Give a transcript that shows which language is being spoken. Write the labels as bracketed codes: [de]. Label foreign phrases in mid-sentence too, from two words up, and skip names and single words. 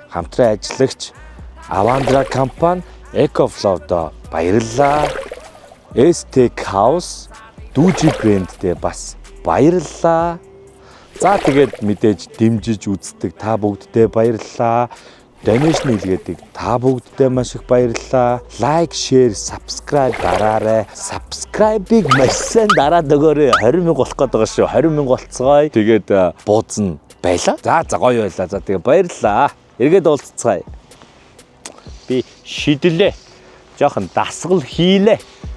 [mn] Хамтран ажиллагч Avandra компани Ecoflow-до баярлалаа. Steak House Dooji брэндтэй бас баярлалаа. За тэгээд мэдээж дэмжиж үздэг та бүгдтэй баярлалаа. Donation хийлгээдэг та бүгдтэй маш их баярлалаа. [en] Like, share, subscribe [mn] дараарай. Subscribe-ыг маш сайн дараад өгөөрэй. 20,000 болох гээд байгаа шүү. 20,000 болцгоё. Тэгээд бууцна байлаа. За гоё байлаа. За тэгээд баярлалаа. Эргээд уулзцгаая. Би шидлээ. Жохон дасгал хийлээ.